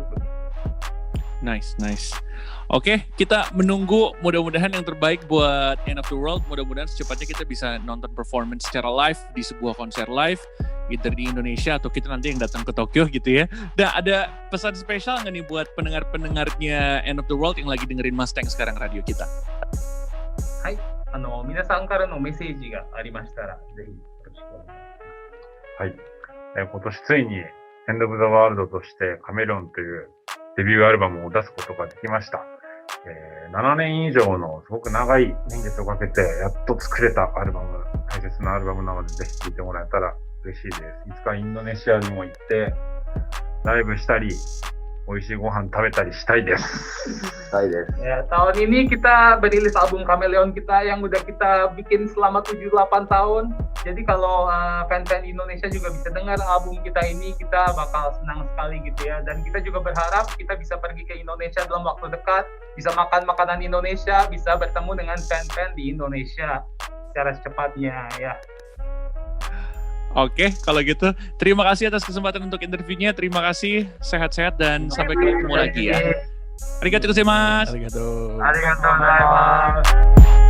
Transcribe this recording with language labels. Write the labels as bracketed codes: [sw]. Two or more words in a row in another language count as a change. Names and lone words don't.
[id] Nice. Oke, kita menunggu mudah-mudahan yang terbaik buat End of the World. Mudah-mudahan secepatnya kita bisa nonton performance secara live di sebuah konser live, either di Indonesia atau kita nanti yang datang ke Tokyo gitu ya. Dan ada pesan spesial nggak nih buat pendengar-pendengarnya End of the World yang lagi dengerin Mustang sekarang radio kita? [ja] Hai. 皆さんからのメッセージがありましたら、ぜひよろしくお願いします。はい。今年ついに End of the World としてカメレオンというデビューアルバムを出すことができました。7年以上のすごく長い年月をかけてやっと作れたアルバム、大切なアルバムなのでぜひ聴いてもらえたら嬉しいです。いつかインドネシアにも行ってライブしたり、美味しいご飯食べたりしたいです。したいです。 [id] Ya, tahun ini kita berilis album Kameleon kita yang udah kita bikin selama 7-8 tahun. Jadi kalau fan-fan Indonesia juga bisa dengar album kita ini, kita bakal senang sekali gitu ya. Dan kita juga berharap kita bisa pergi ke Indonesia dalam waktu dekat, bisa makan makanan Indonesia, bisa bertemu dengan fan-fan di Indonesia secara secepatnya ya. Oke, kalau gitu terima kasih atas kesempatan untuk interviewnya. Terima kasih, sehat-sehat dan sampai ketemu lagi ya. [ja] ありがとうございます. Arigatou. ありがとうございます.